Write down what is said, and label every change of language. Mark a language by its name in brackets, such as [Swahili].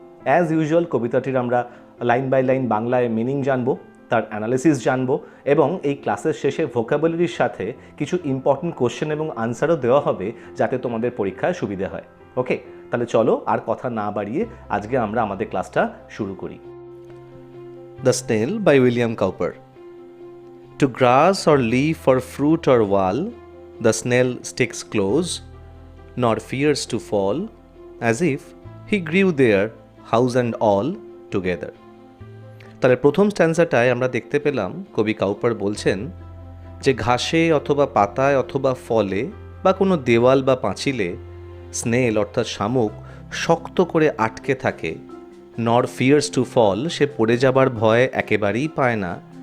[Bangla] As usual কবিতাটির আমরা line by line বাংলায় মিনিং জানবো, তার অ্যানালিসিস জানবো এবং এই ক্লাসের শেষে ভোকাবুলারির সাথে কিছু ইম্পর্টেন্ট কোশ্চেন এবং আনসারও দেওয়া হবে যাতে তোমাদের পরীক্ষায় সুবিধে হয়। ওকে, তাহলে চলো আর কথা না বাড়িয়ে আজকে আমরা আমাদের ক্লাসটা শুরু করি। [English] The Snail by William Cowper. To grass or leaf or fruit or wall, the snail sticks close, nor fears to fall, as if he grew there, house and all, together. [Bangla] তাহলে প্রথম স্ট্যান্সাটায় আমরা দেখতে পেলাম কবি কাউপার বলছেন যে ঘাসে অথবা পাতায় অথবা ফলে বা কোনো দেওয়াল বা পাঁচিলে স্নেল অর্থাৎ শামুক শক্ত করে আটকে থাকে। [English] nor fears to fall, [Bangla] সে পড়ে যাবার ভয় একেবারেই পায় না।